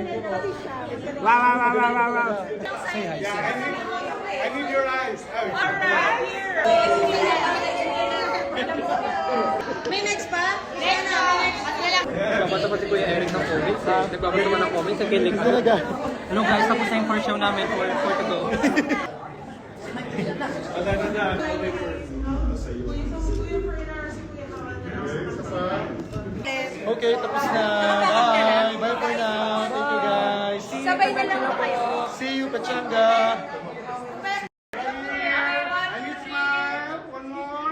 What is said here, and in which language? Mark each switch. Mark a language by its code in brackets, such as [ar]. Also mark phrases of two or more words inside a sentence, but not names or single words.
[en] Wow. Say hi. I need your eyes. [tl] May next pa? Next na. Nagbabasa pa si Kuya Eric ng comments. Nagbabasa naman ng comments sa kilig. [en] Hello guys, [tl] tapos na yung [en] first show [tl] namin [en] for to go. [tl] Okay, tapos na. [en] Bye. Bye for now. Thank you guys. [tl] Sabay na lang po kayo. [en] See you, Pachanga. I need smile. One more.